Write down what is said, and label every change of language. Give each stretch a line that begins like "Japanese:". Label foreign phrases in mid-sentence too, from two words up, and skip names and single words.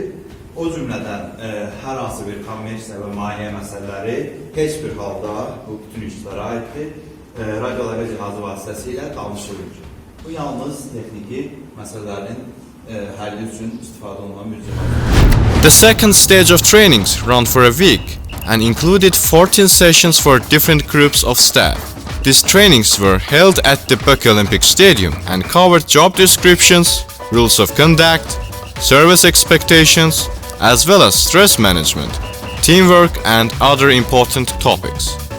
Azerbaijani: O cümlədən hər hansı bir kommersiya və maliyyə məsələləri heç bir halda bu bütün işçilərə aiddir, radioloqa cihazı vasitəsilə danışılır. Bu yalnız texniki məsələlərin həlli üçün istifadə olunan bir cihazdır.
English: The second stage of trainings ran for a week and included 14 sessions for different groups of staff. These trainings were held at the Baku Olympic Stadium and covered job descriptions, rules of conduct, service expectations, as well as stress management, teamwork and other important topics.